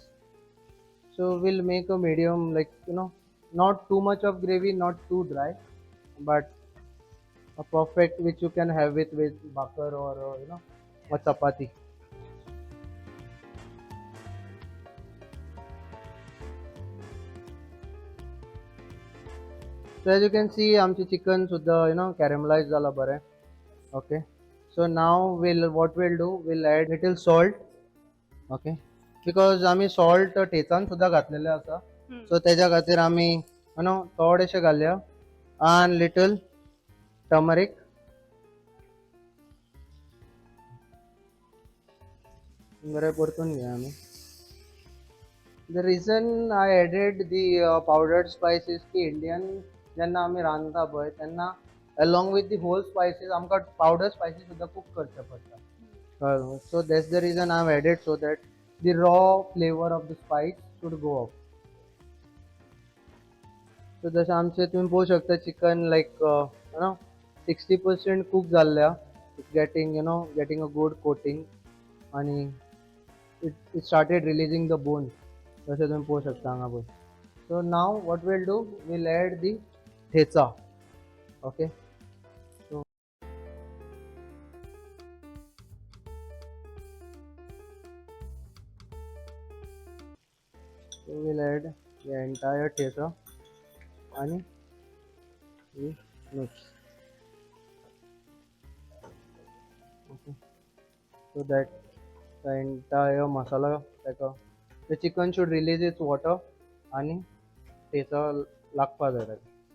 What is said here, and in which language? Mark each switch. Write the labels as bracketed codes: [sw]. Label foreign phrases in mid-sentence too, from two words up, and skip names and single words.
[en] So we'll make a medium, like not too much of gravy, not too dry, but a perfect which you can have it with bakar or a chapati. So as you can see आमचे chicken सुद्धा caramelized [kok] झाला बरें. [en] Okay, so now what we'll do, we'll add little salt. Okay, because [kok] आमी salt ठेचान सुद्धा घातलेले आसा. So तेज्या खातीर आमी थोडेशे घालया [en] and little turmeric. [kok] बरें परतून घेया आमी. [en] The reason I added the powdered spices की Indian [kok] जेन्ना आमी रांदता पळय तेन्ना [en] along with the whole spices आमकां powder spices सुद्धा cook [kok] करचे पडटा. [en] So that's the reason I have added so that the raw flavor of the spice should go up. [kok] So जशें आमचे तुम्ही पळोवंक शकता चिकन like 60% cook जाल्ल्या. [en] It's getting a good coating आणि it started releasing the bone. [kok] जशें तुम्ही पळोवंक शकता हांगा पळय. [en] So now what we'll do, we'll add the ठेचा. Okay. So we'll add the entire ठेचा आणि we mix. Okay. So that the entire masala the chicken should release its water आणि [kok] ठेचा लागपा जाय ताका.